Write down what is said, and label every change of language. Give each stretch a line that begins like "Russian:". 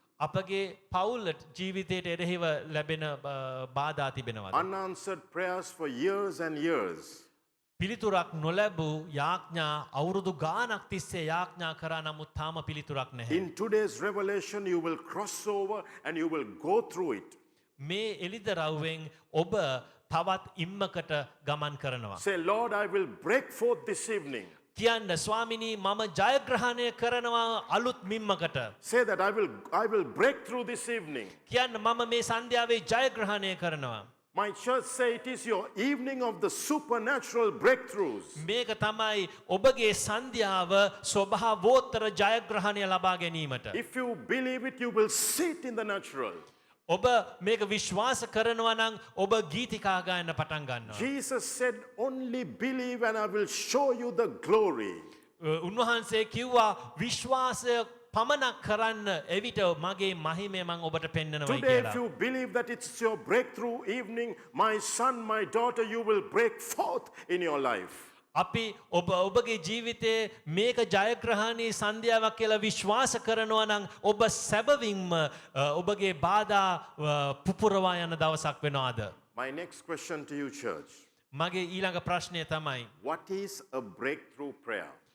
Sinhala: අපගේ පවුල් ජීවිතයට එරෙහිව ලැබෙන බාධා තිබෙනවා.
English: Unanswered prayers for years and years?
Sinhala: පිළිතුරක් නොලැබූ යාඥා අවුරුදු ගානක් තිස්සේ යාඥා කරා නමුත් තාම පිළිතුරක් නැහැ.
English: In today's revelation, you will cross over and you will go through it.
Sinhala: මේ එළිදරව්වෙන් ඔබ තවත් ඉම්මකට ගමන් කරනවා.
English: Say, Lord, I will break forth this evening.
Sinhala: කියන්න ස්වාමිනී මම ජයග්‍රහණය කරනවා අලුත් මිම්මකට.
English: Say that I will break through this evening.
Sinhala: කියන්න මම මේ සන්ධ්‍යාවේ ජයග්‍රහණය කරනවා.
English: My church say it is your evening of the supernatural breakthroughs.
Sinhala: මේක තමයි ඔබගේ සන්ධ්‍යාව ස්වභාවෝත්තර ජයග්‍රහණය ලබා ගැනීමට.
English: If you believe it, you will see it in the natural.
Sinhala: ඔබ මේක විශ්වාස කරනවා නම් ඔබ ගීතිකා ගායන පටන් ගන්නවා.
English: Jesus said, only believe and I will show you the glory.
Sinhala: උන්වහන්සේ කිව්වා විශ්වාසය පමණක් කරන්න එවිට මගේ මහිමය මං ඔබට පෙන්වනවා
English: Today, if
Sinhala: කියලා.
English: you believe that it's your breakthrough evening, my son, my daughter, you will break forth in your life.
Sinhala: අපි ඔබගේ ජීවිතයේ මේක ජයග්‍රහණී සන්ධ්‍යාවක් කියලා විශ්වාස කරනවා නම් ඔබ සැබවින්ම ඔබගේ බාධා පුපුරවා යන දවසක් වෙනවාද?
English: My next question to you, church.
Sinhala: මගේ ඊළඟ ප්‍රශ්නය තමයි
English: What is a breakthrough prayer?